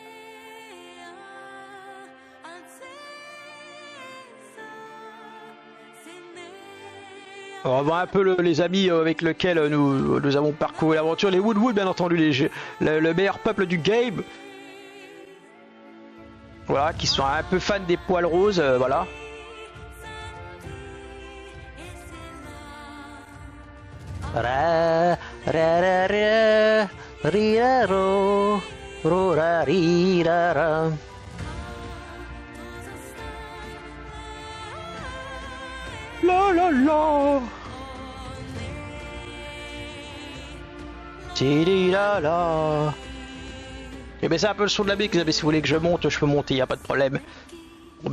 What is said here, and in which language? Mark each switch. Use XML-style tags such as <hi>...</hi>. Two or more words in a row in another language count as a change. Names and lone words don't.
<fr>On va voir un peu les amis avec lesquels nous avons parcouru l'aventure. Les Woodwood, bien entendu, le meilleur peuple du game. Voilà, qui sont un peu fans des poils roses, voilà. Ra ra ra ra ri ra ro ro ra ri ra ra. La la la. Tiri la la. Et ben c'est un peu le son de la musique, si vous voulez que je monte, je peux monter, y a pas de problème.</fr>